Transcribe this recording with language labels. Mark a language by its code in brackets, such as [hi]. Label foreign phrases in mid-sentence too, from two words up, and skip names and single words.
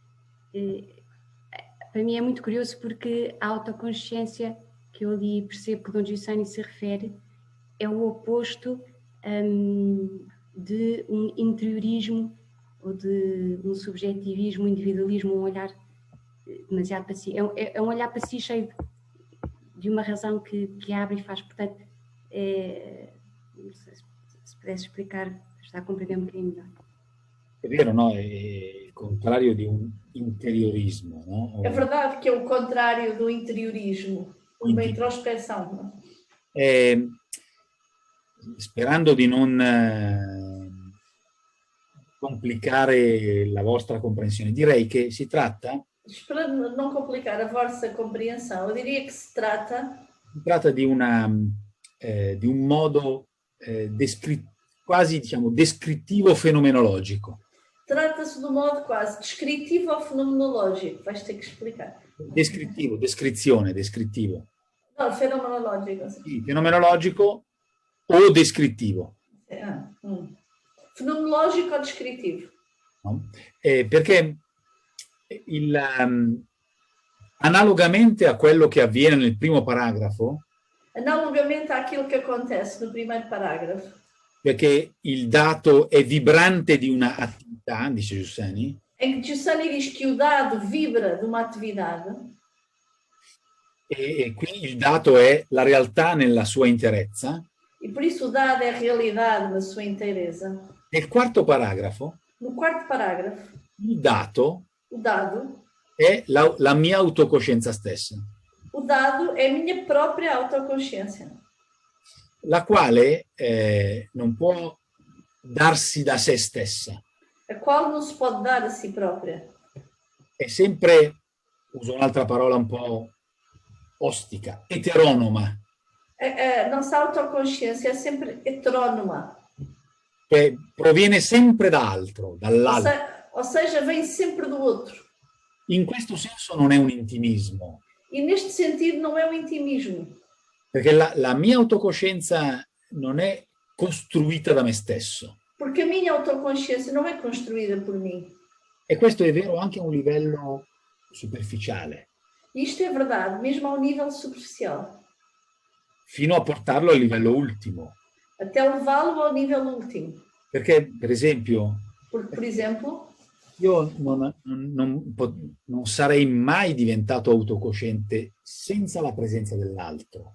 [pt] Para mim é muito curioso porque a autoconsciência que eu ali percebo que o Dom Giussani se refere é o oposto de um interiorismo ou de um subjetivismo, um individualismo, um olhar demasiado para si. É um olhar para si cheio de uma razão que abre e faz. Portanto, não sei se pudesse explicar, está a compreender um bocadinho melhor. [it] È vero, no? È il contrario di un interiorismo, no? [pt] É verdade que é o contrário do interiorismo, uma introspecção. Não? [it] Sperando di non complicare la vostra comprensione, direi che si tratta... [pt] Esperando não complicar a vossa compreensão, eu diria que se trata [it] di un modo quasi, diciamo, descrittivo fenomenologico. [pt] Trata-se de um modo quase descritivo ou fenomenológico. Vais ter que explicar. [it] Descrittivo, descrizione, descrittivo. [pt] No, fenomenológico. [it] Sì, fenomenologico o descrittivo. [pt] Fenomenológico o descritivo. No? [it] Perché analogamente a quello che avviene nel primo paragrafo, [pt] analogamente àquilo que acontece no primeiro parágrafo, [it] perché il dato è vibrante di una attività, dice Giussani, [pt] em que Giussani diz que o dado vibra de uma atividade, [it] e qui il dato è la realtà nella sua interezza. [pt] E por isso o dado é a realidade na sua inteireza. [it] Nel quarto paragrafo, [pt] no quarto parágrafo, [it] il dato [pt] o dado [it] è la mia autocoscienza stessa. [pt] O dado é a minha própria autoconsciência, [it] la quale non può darsi da se stessa. [pt] a qual não se pode dar a si própria. [it] È sempre, uso un'altra parola un po' ostica, eteronoma, [pt] A nossa autoconsciência é sempre heterónoma, [it] cioè proviene sempre da altro, dall'altro. [pt] ou seja, vem sempre do outro. [it] In questo senso non è un intimismo, [pt] E neste sentido não é um intimismo, [it] perché la mia autocoscienza non è costruita da me stesso. [pt] porque a minha autoconsciência não é construída por mim. [it] E questo è vero anche a un livello superficiale, [pt] E isto é verdade, mesmo ao nível superficial, [it] fino a portarlo al livello ultimo. [pt] até levá-lo ao nível último. [it] Perché, per esempio, [pt] Porque, por exemplo, [it] io non sarei mai diventato autocosciente senza la presenza dell'altro.